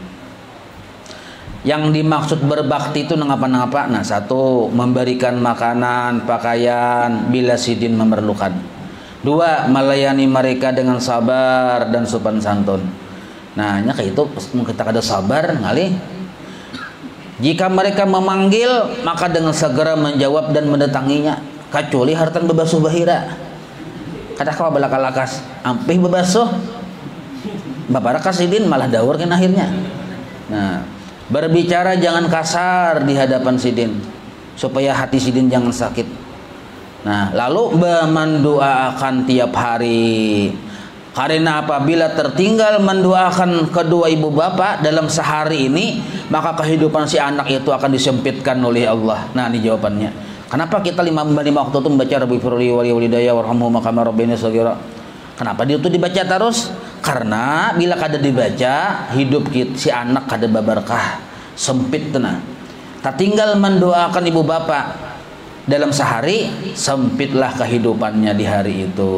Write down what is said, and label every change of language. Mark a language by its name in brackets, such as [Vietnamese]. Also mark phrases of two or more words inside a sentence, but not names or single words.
[Banjar] Yang dimaksud berbakti itu nangapa-nangapa. [Indonesian] Nah, satu, memberikan makanan, pakaian bila sidin memerlukan. 2, melayani mereka dengan sabar dan sopan santun. [Banjar] Nah, nya kayak itu kita kada sabar ngali. [Indonesian] Jika mereka memanggil, maka dengan segera menjawab dan mendatanginya. [Banjar] Kecuali hartan bebasuh bahira. Kada kawa balakalakas, ampih bebasuh. Babaraka sidin malah daurkan akhirnya. [Indonesian] Nah, berbicara jangan kasar di hadapan sidin supaya hati sidin jangan sakit. Nah, lalu mendoakan tiap hari. Karena apabila tertinggal mendoakan kedua ibu bapak dalam sehari ini, maka kehidupan si anak itu akan disempitkan oleh Allah. Nah, ini jawabannya. Kenapa kita 5 waktu itu membaca [Arabic] ربِّ اغفر لي ولوالديّ وارحمهما كما ربياني صغيرا? [Banjar] Kenapa dia itu dibaca terus? Karena bila kada dibaca, hidup si anak kada babarkah, sempit tenang. [Indonesian] Tak tinggal mendoakan ibu bapak dalam sehari, sempitlah kehidupannya di hari itu.